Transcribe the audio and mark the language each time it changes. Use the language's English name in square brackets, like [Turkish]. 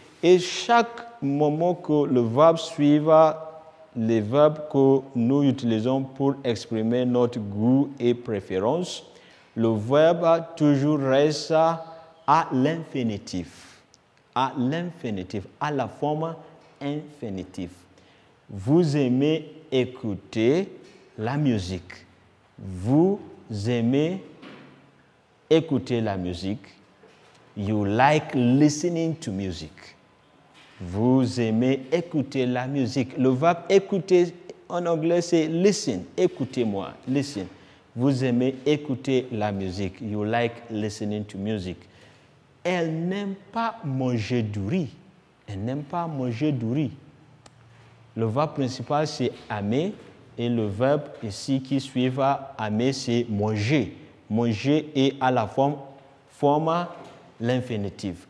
[French] Et chaque moment que le verbe suive les verbes que nous utilisons pour exprimer notre goût et préférence, le verbe toujours reste à l'infinitif, à la forme infinitive. Vous aimez écouter la musique. Vous aimez écouter la musique. [English] You like listening to music. [French] Vous aimez écouter la musique. Le verbe écouter en anglais c'est listen. Écoutez-moi. Listen. Vous aimez écouter la musique. [English] You like listening to music. [French] Elle n'aime pas manger du riz. Elle n'aime pas manger du riz. Le verbe principal c'est aimer et le verbe ici qui suit aimer c'est manger. Manger est à la forme l'infinitif.